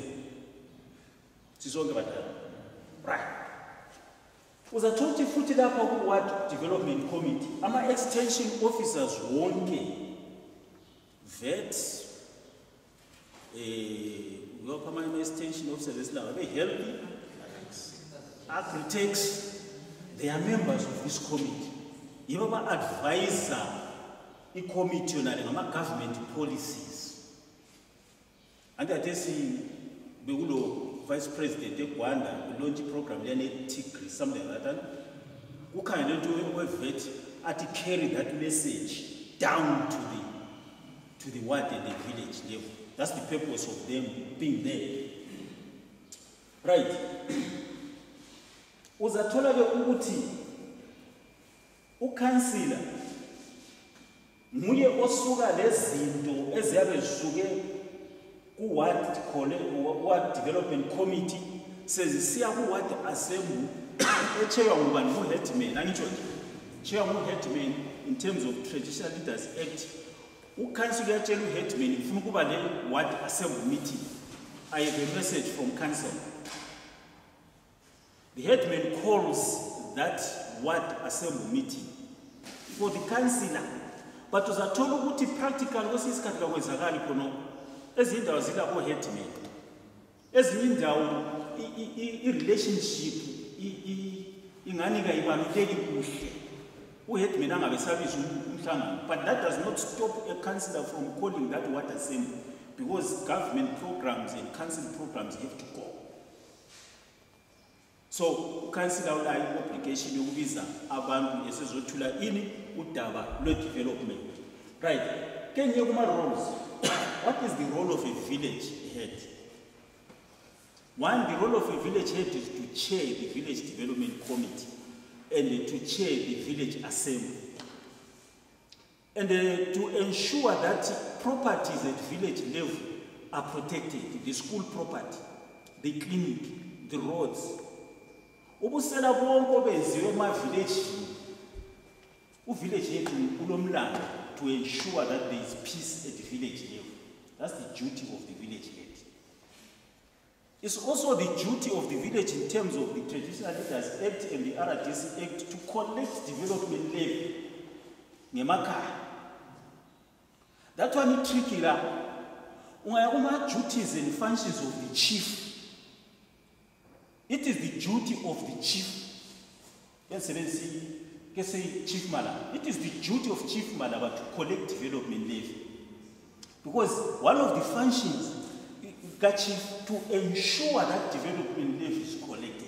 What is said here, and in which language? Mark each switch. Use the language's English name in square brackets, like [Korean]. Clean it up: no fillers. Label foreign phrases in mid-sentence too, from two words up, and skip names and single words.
[North Ndebele] Sisonke badala right. Uzathola ukuthi futhi lapha ku- [English] ward development committee [North Ndebele] ama-extension officers wonke vet lokho ama-extension officers esilanga be-healthy agri-tax, [English] they are members of this committee. [North Ndebele] Yibo ba-advisa i-committee yonale ngama-government policies. Anti-atesi bekulo [English] vice president [North Ndebele] eGwanda [English] launch program [North Ndebele] lene Tigri [English] something like that. [North Ndebele] Ukhangele into we-vet athi [English] carry that message down to the ward and the village level. That's the purpose of them being there. Right. [North Ndebele] Uzathola ke ukuthi ukansila nguye osuka lezinto eziyabe zisuke ku- [English] ward development committee [North Ndebele] sezisiya ku- [English] ward assembly [North Ndebele] echeywa ngubani ngu-headman. Angitsho nje cheywa ngu-headman [English] in terms of Traditional Leaders Act. [North Ndebele] Ukansila uyatshela u-headman ufuna ukuba le- [English] ward assembly meeting. I have a message from council. The headman calls that ward assembly meeting for the councillor, [North Ndebele] but uzathola ukuthi practical kwesinye isikhathi kakwenzakali khona ezinye indawo zila o-headman, ezinye indawo i-relationship ingani kayibaluleki kuhle u-headman angabe sabisa umhlangano, [English] but that does not stop a councillor from calling that ward assembly because government programs and council programs have to go. [North Ndebele] So council awulayo obligation yokubiza abantu esezothula ini udaba lwe-development. Right. Kenye kuma roles. [English] What is the role of a village head? One, the role of a village head is to chair the village development committee and to chair the village assembly. And to ensure that properties at village level are protected, the school property, the clinic, the roads. [North Ndebele] Ubusela bonke obenziwe ema-village, u-village yethu unomlando [English] to ensure that there is peace at the village level. That's the duty of the village head. It's also the duty of the village in terms of the Traditional Leaders Act and the RDC Act to collect development levy ngemakhaya. That one is tricky la. [North Ndebele] Ungaya kuma-duties [English] and functions of the chief. It is the duty of the chief. Chief Mala. It is the duty of Chief Malaba to collect development levy. Because one of the functions is to ensure that development levy is collected.